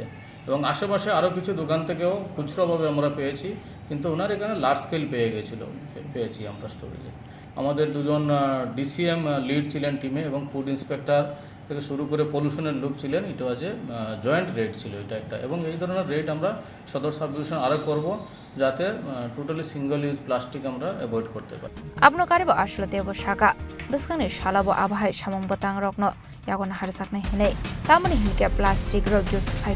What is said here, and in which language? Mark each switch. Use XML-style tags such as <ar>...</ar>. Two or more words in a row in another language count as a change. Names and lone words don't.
<bn>এবং আশেপাশে আরও কিছু দোকান থেকেও খুচরোভাবে আমরা পেয়েছি, কিন্তু ওনার এখানে</bn> <en>large scale</en> <bn>পেয়েছি আমরা স্টোরেজে। আমাদের দুজন ডিসিএম লিড ছিলেন টিমে, এবং</bn> <en>food inspector</en> <bn>থেকে শুরু করে পলিউশনের লোক ছিলেন। এটা যে</bn> <en>joint raid</en> <bn>ছিল এটা একটা। এবং এই ধরনের রেট আমরা সদর</bn> <en>sub division</en> <bn>আরও করব, যাতে</bn> <en>totally single use plastic</en> <bn>আমরা অ্যাভয়েড করতে পারি।</bn> <trp>abno karibo ashlotebo shaka biskani shalabo abhai samong batang rokno yagon harsakna hinai tamani hinke plastic rok use khaika</trp>